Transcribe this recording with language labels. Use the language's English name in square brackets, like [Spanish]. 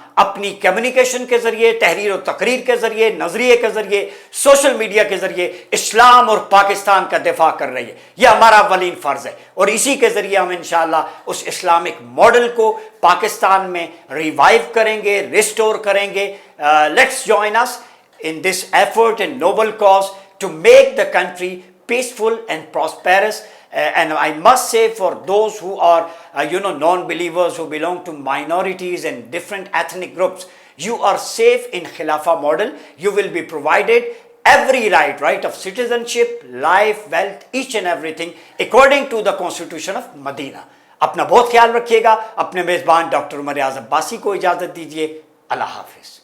[Urdu] اپنی کمیونیکیشن کے ذریعے، تحریر و تقریر کے ذریعے، نظریے کے ذریعے، سوشل میڈیا کے ذریعے اسلام اور پاکستان کا دفاع کر رہی ہے۔ یہ ہمارا اولین فرض ہے، اور اسی کے ذریعے ہم انشاءاللہ اس اسلامک ماڈل کو پاکستان میں ریوائیو کریں گے، ریسٹور کریں گے۔ [English] Let's join us in this effort and noble cause to make the country peaceful and prosperous. And I must say, for those who are non-believers, who belong to minorities and different ethnic groups, you are safe in Khilafah model. You will be provided every right of citizenship, life, wealth, each and everything according to the constitution of Medina. [Urdu] اپنا بہت خیال رکھیے گا۔ اپنے میزبان doctor عمر ریاض عباسی کو اجازت دیجیے۔ اللہ حافظ۔